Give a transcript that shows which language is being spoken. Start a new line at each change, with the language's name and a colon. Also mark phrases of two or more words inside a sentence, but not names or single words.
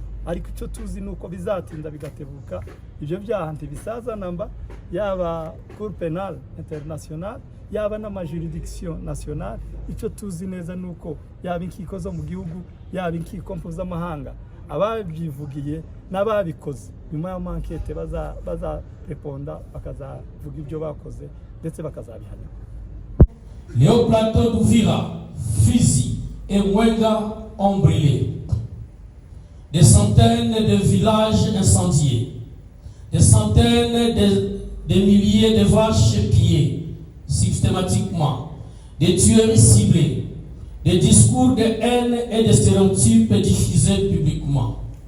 Kinyarwanda: Ariko icyo tuzi nuko bizatinda bigatebuka, ibyo byaha ntibisaza namba, yaba Cour Penal International yaba n'amajuridiction nationale. Icyo tuzi neza nuko yaba inkiko zo mu gihugu, yaba inkiko mpuzamahanga, ababyivugiye n'ababikoze nyuma ya mankete bazareponda, bakazavuga ibyo bakoze ndetse bakazabihanirwa.
French: Les plateaux d'Uvira, Fizi et Mwenga ont brûlé. Des centaines de villages incendiés, des centaines de milliers de vaches pillées systématiquement, des tueries ciblées, des discours de haine et de stéréotypes diffusés publiquement.